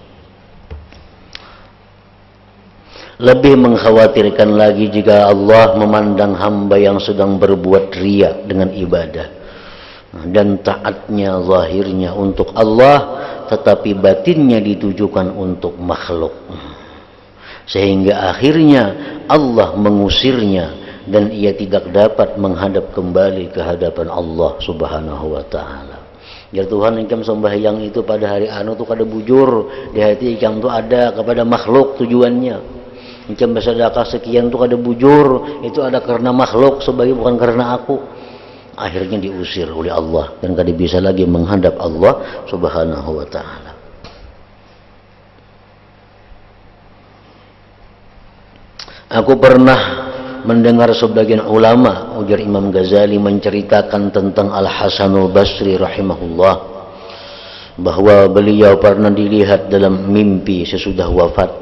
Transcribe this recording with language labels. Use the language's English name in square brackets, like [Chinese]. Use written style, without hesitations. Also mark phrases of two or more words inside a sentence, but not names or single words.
[Indonesian] Lebih mengkhawatirkan lagi jika Allah memandang hamba yang sedang berbuat riya dengan ibadah dan taatnya zahirnya untuk Allah tetapi batinnya ditujukan untuk makhluk, sehingga akhirnya Allah mengusirnya dan ia tidak dapat menghadap kembali ke hadapan Allah [Arabic] سبحانه وتعالى. [Banjar] Ya Tuhan, engkau sembahyang itu pada hari anu tu kada bujur di hati engkau tu ada kepada makhluk tujuannya. Engkau bersedekah sekian tu kada bujur, itu ada karena makhluk sebagai bukan karena aku. [Indonesian] Akhirnya diusir oleh Allah dan kada bisa lagi menghadap Allah [Arabic] سبحانه وتعالى. [Indonesian] Aku pernah mendengar sebagian ulama, ujar Imam Ghazali, menceritakan tentang Al-Hasanul Basri rahimahullah, bahwa beliau pernah dilihat dalam mimpi sesudah wafat.